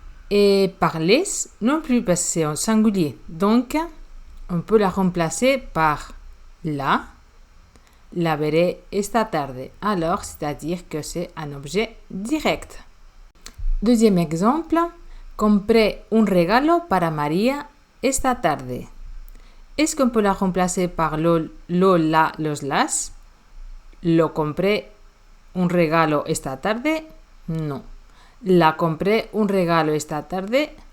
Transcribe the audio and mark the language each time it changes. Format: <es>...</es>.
<fr>Et par les, non plus, parce que c'est au singulier. Donc, on peut la remplacer par</fr> <es>la verré esta tarde.</es> <fr>Alors, c'est-à-dire que c'est un objet direct. Deuxième exemple.</fr> <es>Compré un regalo para María esta tarde.</es> <fr>Est-ce qu'on peut la remplacer par lo, la, los, las?</fr> <es>Lo compré un regalo esta tarde? Non. La compré un regalo esta tarde?</es>